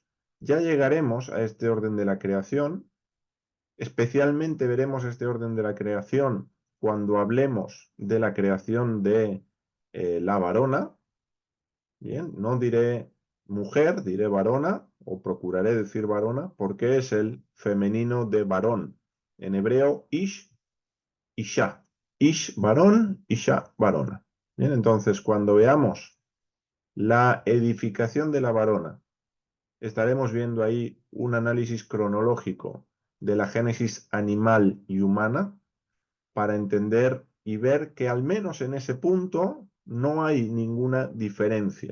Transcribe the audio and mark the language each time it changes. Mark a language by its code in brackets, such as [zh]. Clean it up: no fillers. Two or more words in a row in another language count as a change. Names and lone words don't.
[es] Ya llegaremos a este orden de la creación, especialmente veremos este orden de la creación cuando hablemos de la creación de la varona, bien, no diré mujer, diré varona, o procuraré decir varona, porque es el femenino de varón. En hebreo, [he] איש, אשה. איש, [es] varón, isha, varona. Bien, entonces, cuando veamos la edificación de la varona, estaremos viendo ahí un análisis cronológico de la génesis animal y humana para entender y ver que al menos en ese punto no hay ninguna diferencia.